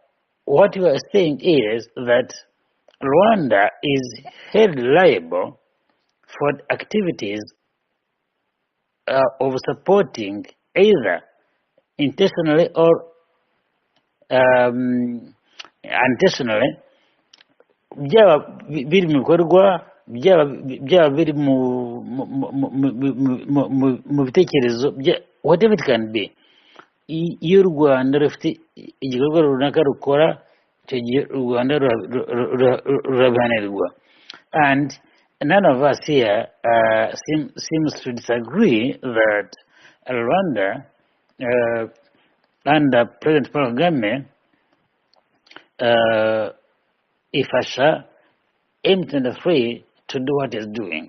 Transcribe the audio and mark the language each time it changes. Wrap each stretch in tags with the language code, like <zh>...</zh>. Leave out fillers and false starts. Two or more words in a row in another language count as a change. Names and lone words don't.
<en>What you are saying is that Rwanda is held liable for activities of supporting either intentionally or unintentionally,</en> <rw>byaba biri mu bikorwa, byaba biri mu bitekerezo,</rw> <en>whatever it can be.</en> <rw>Iyo u Rwanda rufite igikorwa runaka rukora, icyo gihe u Rwanda rurabihanirwa.</rw> <en>And none of us here seems to disagree that Rwanda, under President Paul Kagame, ifasha empty free to do what it's doing.</en>